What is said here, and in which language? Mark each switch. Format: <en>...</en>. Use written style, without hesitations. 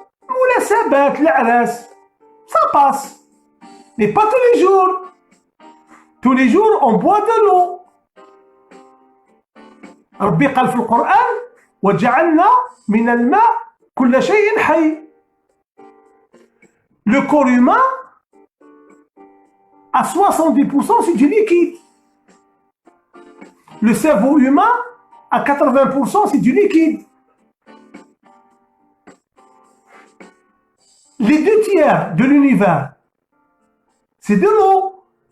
<ar>مناسبات العراس</ar> <fr>ça passe, mais pas tous les jours. Tous les jours on boit de l'eau.</fr> <ar>ربي قال في القرآن وجعلنا من الماء كل شيء حي.</ar> <fr>Le corps humain à 70% c'est du liquide. Le cerveau humain à 80% c'est du liquide. Les 2/3 de l'univers c'est de l'eau.</fr>